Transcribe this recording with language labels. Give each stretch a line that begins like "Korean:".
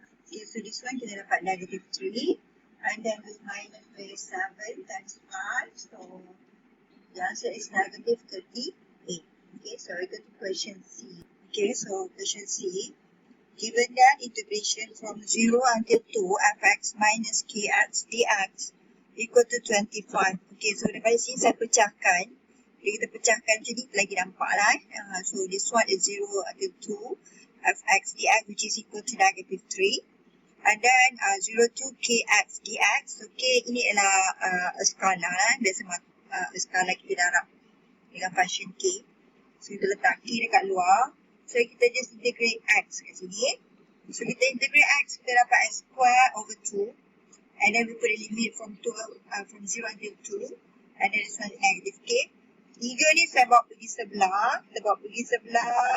English: Okay, so this one
Malay: kita dapat
English: negative 3 and then we minus with 7 times 5, so the answer is negative 38. Okay, so we go to question C. Okay, so question C, given that integration from 0 until 2 fx minus kx dx equal to 25.
Malay: Okay, so daripada sini saya pecahkan. Bila kita pecahkan macam ni, lagi nampak lah.
English: So this one is 0 until 2 fx dx which is equal to negative 3. And then 0 to kx dx.
Malay: So k ini adalah skala lah. Biasa skala kita darab dengan function k. So kita letak k dekat luar. So kita just integrate x kat sini. So kita integrate x, kita dapat
English: x square over 2. And then we put a limit from 0 until 2. And then this one is negative k.
Malay: 3 ni saya bawa pergi sebelah. Kita bawa pergi sebelah.